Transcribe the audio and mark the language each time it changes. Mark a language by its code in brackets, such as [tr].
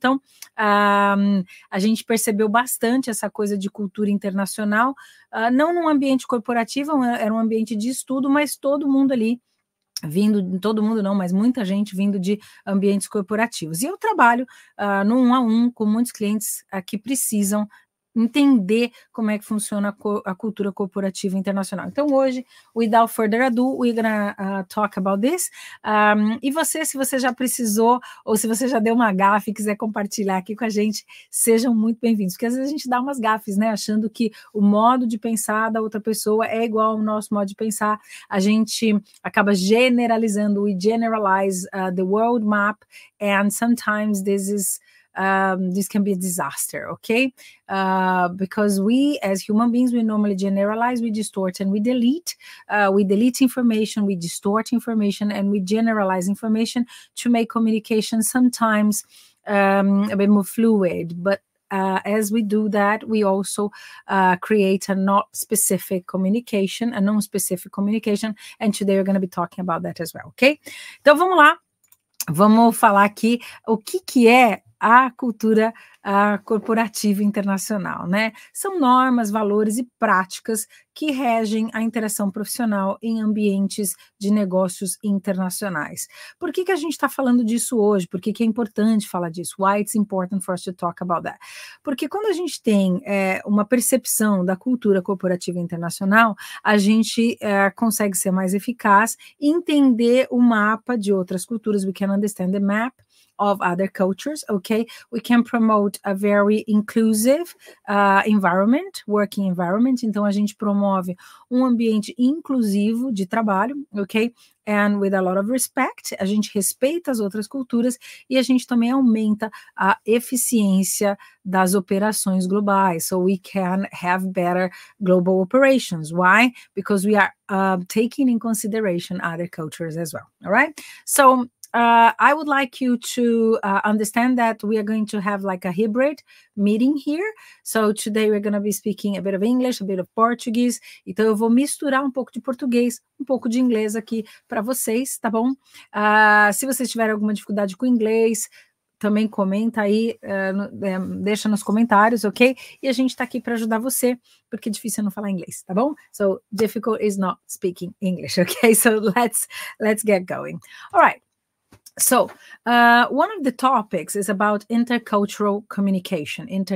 [pt] Então, a gente percebeu bastante essa coisa de cultura internacional, não num ambiente corporativo, era um ambiente de estudo, mas todo mundo ali, todo mundo não, mas muita gente vindo de ambientes corporativos. E eu trabalho no 1-a-1 com muitos clientes que precisam entender como é que funciona a cultura corporativa internacional. Então, hoje, [en] without further ado, we're gonna talk about this. [pt] E você, se você já precisou, ou se você já deu uma gafe e quiser compartilhar aqui com a gente, sejam muito bem-vindos, porque às vezes a gente dá umas gafes, né, achando que o modo de pensar da outra pessoa é igual ao nosso modo de pensar. A gente acaba generalizando, [en] we generalize the world map, and sometimes this can be a disaster, okay? Because we, as human beings, we normally generalize, we distort, and we delete. We delete information, we distort information, and we generalize information to make communication sometimes a bit more fluid. But as we do that, we also create a not specific communication, a non-specific communication, and today we're going to be talking about that as well, okay? [pt] Então, vamos lá. Vamos falar aqui o que é a cultura corporativa internacional, né? São normas, valores e práticas que regem a interação profissional em ambientes de negócios internacionais. Por que a gente está falando disso hoje? Por que é importante falar disso? [en] Why it's important for us to talk about that? [pt] Porque quando a gente tem uma percepção da cultura corporativa internacional, a gente consegue ser mais eficaz e entender o mapa de outras culturas. [en] We can understand the map of other cultures, okay? We can promote a very inclusive environment, working environment. [pt] Então, a gente promove um ambiente inclusivo de trabalho, ok? [en] And with a lot of respect, [pt] a gente respeita as outras culturas e a gente também aumenta a eficiência das operações globais. [en] So we can have better global operations. Why? Because we are taking in consideration other cultures as well, all right? So I would like you to understand that we are going to have like a hybrid meeting here. So today we're going to be speaking a bit of English, a bit of Portuguese. [pt] Então eu vou misturar um pouco de português, um pouco de inglês aqui para vocês, tá bom? Se vocês tiverem alguma dificuldade com inglês, também comenta aí, deixa nos comentários, ok? E a gente está aqui para ajudar você, porque é difícil não falar inglês, tá bom? [en] So difficult is not speaking English, okay? So let's get going. All right. So one of the topics is about intercultural communication.